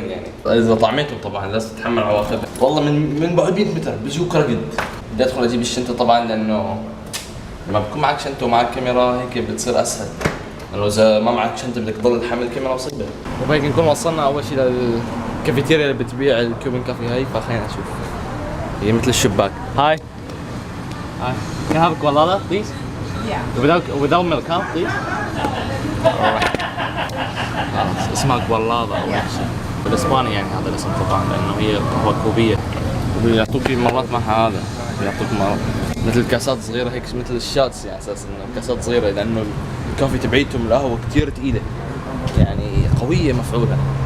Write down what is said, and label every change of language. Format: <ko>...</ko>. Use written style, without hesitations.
<ar>يعني اذا طعميتهم طبعا لازم تتحمل عواقبها. والله من بعد 100 متر بيجوك رقد. بدي ادخل اجيب الشنطه طبعا، لانه لما بكون معك شنطه ومعك كاميرا هيك بتصير اسهل، لانه اذا ما معك شنطه بدك تضل تحمل الكاميرا مصيبه. وهيك نكون وصلنا اول شيء للكافيتيريا اللي بتبيع الكيوبن كافي هاي، فخلينا نشوف. هي مثل الشباك. هاي Hi.</ar> <en>Can I have a gualala, please? Yeah. Without milk, huh, please?</en> <ar>اسمها gualala أو شيء. بالإسباني يعني هذا الاسم طبعا، لأنه هي قهوة كوبية. وبيعطوك مرات معها هذا، بيعطوك مثل كاسات صغيرة هيك مثل الشاتس، يعني أساساً كاسات صغيرة، لأنه الكافي تبعيتهم القهوة كثير ثقيلة، يعني قوية مفعولة.</ar>